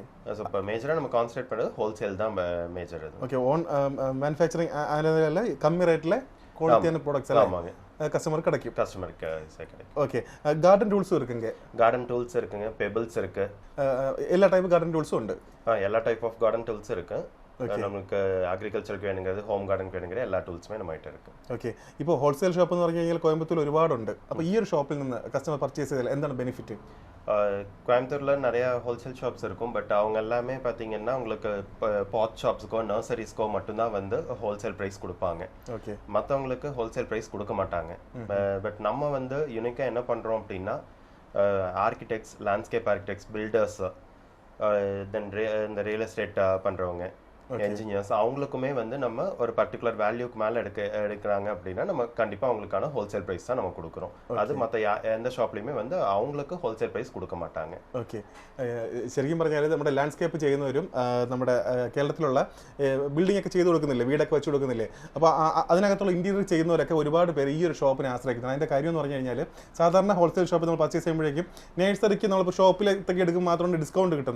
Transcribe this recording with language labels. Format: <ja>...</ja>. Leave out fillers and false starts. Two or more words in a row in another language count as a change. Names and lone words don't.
<ta>ஸோ இப்போ மேஜராக நம்ம கான்சன்ட்ரேட் பண்ணுறது ஹோல்சேல் தான் மேஜர். அது ஓகே.</ta> <en>own manufacturing</en> <ta>அதனால கம்மி ரேட்டில் குவாலிட்டியான ப்ராடக்ட்ஸ் எல்லாம் ஆமாங்க கஸ்டமருக்கு கிடைக்கும். ஓகே.</ta> <en>garden tools</en> <ta>இருக்குங்க.</ta> <en>garden tools</en> <ta>இருக்குங்க, பெபிள்ஸ் இருக்கு, எல்லா</ta> <en>type garden tools</en> <ta>ഉണ്ട്. எல்லா</ta> <en>type of garden tools</en> <ta>இருக்கு.</ta> <ml>നമുക്ക് അഗ്രികൾച്ചർക്ക് വേണമെങ്കിൽ</ml> <en>home garden</en> <ml>വേണമെങ്കിൽ എല്ലാ ടൂൾസുമേ നമ്മായിട്ട് ഇരിക്കും. ഓക്കെ. ഇപ്പോൾ</ml> <en>wholesale shop</en> <ml>എന്ന് പറഞ്ഞു കഴിഞ്ഞാൽ കോയമ്പത്തൂർ ഒരുപാടുണ്ട്. അപ്പോൾ ഈ ഒരു ഷോപ്പിൽ നിന്ന്</ml> <en>customer purchase</en> <ml>ചെയ്താൽ എന്താണ് ബെനിഫിറ്റ്?</ml> <ta>கோயம்புத்தூரில் நிறைய</ta> <en>wholesale shops</en> <ta>இருக்கும். பட் அவங்க எல்லாமே பார்த்தீங்கன்னா உங்களுக்கு</ta> <en>pot shops</en> <ta>நர்சரிஸ்க்கோ மட்டும்தான் வந்து</ta> <en>wholesale price</en> <ta>கொடுப்பாங்க. ஓகே. மற்றவங்களுக்கு</ta> <en>wholesale price</en> <ta>கொடுக்க மாட்டாங்க. பட் நம்ம வந்து யூனிக்காக என்ன பண்ணுறோம் அப்படின்னா, ஆர்கிடெக்ட்ஸ்,</ta> <en>landscape architects,</en> <ta>பில்டர்ஸ், தென் இந்த</ta> <en>real estate</en> <ta>பண்ணுறவங்க, என்ஜினியர்ஸ் அவங்களுக்குமே வந்து நம்ம ஒரு</ta> <en>particular value</en> <ta>மேலே எடுக்கிறாங்க அப்படின்னா நம்ம கண்டிப்பாக அவங்களுக்கான</ta> <en>wholesale price</en> <ta>தான் நம்ம கொடுக்குறோம். அது மற்ற எந்த ஷாப்லையுமே வந்து அவங்களுக்கு</ta> <en>wholesale price</en> <ta>കൊടുക്ക മാട്ടാங்க.</ta> <ml>ഓക്കെ, ശരിക്കും പറഞ്ഞാൽ നമ്മുടെ ലാൻഡ്സ്കേപ്പ് ചെയ്യുന്നവരും നമ്മുടെ കേരളത്തിലുള്ള ബിൽഡിംഗ് ഒക്കെ ചെയ്ത് കൊടുക്കുന്നില്ലേ, വീടൊക്കെ വെച്ച് കൊടുക്കുന്നില്ലേ, അപ്പോൾ അതിനകത്തുള്ള ഇന്റീരിയർ ചെയ്യുന്നവരൊക്കെ ഒരുപാട് പേര് ഈ ഒരു ഷോപ്പിനെ ആശ്രയിക്കുന്നത്. അതിൻ്റെ കാര്യം എന്ന് പറഞ്ഞു കഴിഞ്ഞാൽ സാധാരണ</ml> <en>wholesale shop</en> <ml>നമ്മൾ പർച്ചേസ് ചെയ്യുമ്പോഴേക്കും നേഴ്സറിക്ക് നമ്മളിപ്പോൾ ഷോപ്പിലേക്ക് എടുക്കും മാത്രമാണ് ഡിസ്കൗണ്ട് കിട്ടുന്നത്.</ml>